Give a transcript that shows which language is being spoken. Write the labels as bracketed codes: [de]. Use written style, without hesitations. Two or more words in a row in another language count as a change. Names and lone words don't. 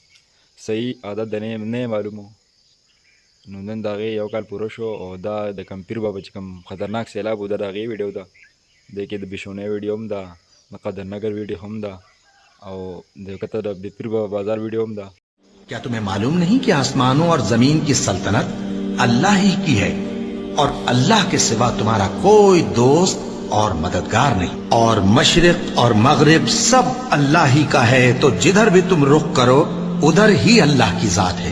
[ps] صحیح عدد نه معلومو. نو نن د هغې یو کال پوره شو او دا د کوم پیر بابا چې کوم خطرناک سیلاب و د هغې ویډیو ده. د کې د بشونې ویډیو هم ده، د قدرنگر ویډیو هم ده او د کته د پیر بابا بازار ویډیو هم ده. [ur] کیا تمہیں معلوم نہیں کہ آسمانوں اور زمین کی سلطنت اللہ ہی کی ہے اور اللہ کے سوا تمہارا کوئی دوست اور مددگار نہیں، اور مشرق اور مغرب سب اللہ ہی کا ہے، تو جدھر بھی تم رخ کرو ادھر ہی اللہ کی ذات ہے.